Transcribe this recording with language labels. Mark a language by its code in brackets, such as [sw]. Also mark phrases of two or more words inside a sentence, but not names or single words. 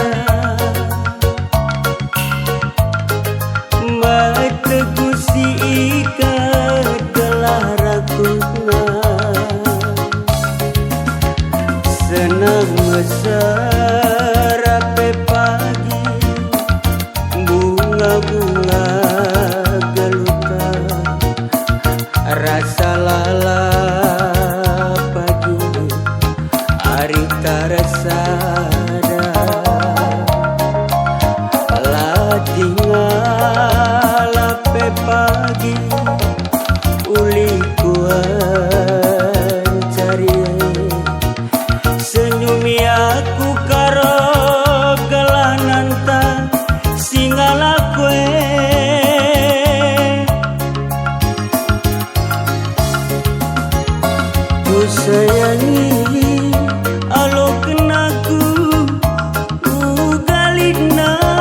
[btx] mategusi ikat gelah rakuna [id] senang mesra [btx] pagi bunga-bunga geluta rasa lala pagi hari tarasada lah tinggal pagi uli kuan cari senyumi aku karo gelah nanta singala kue ku sayangi alo kenaku ugalina